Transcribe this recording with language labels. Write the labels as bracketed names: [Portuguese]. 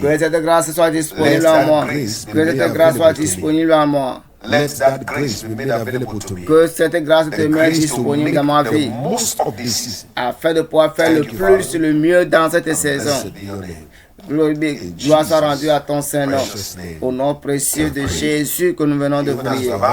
[French] Que cette grâce soit disponible en moi. Que cette grâce soit disponible en moi. [English] Let that grace be made available to me. [French] Que cette grâce te mette disponible dans ma vie. Afin de pouvoir faire le plus, le mieux dans cette saison. Gloire soit rendue à ton Saint-Nom. Au nom précieux de Jésus que nous venons de prier.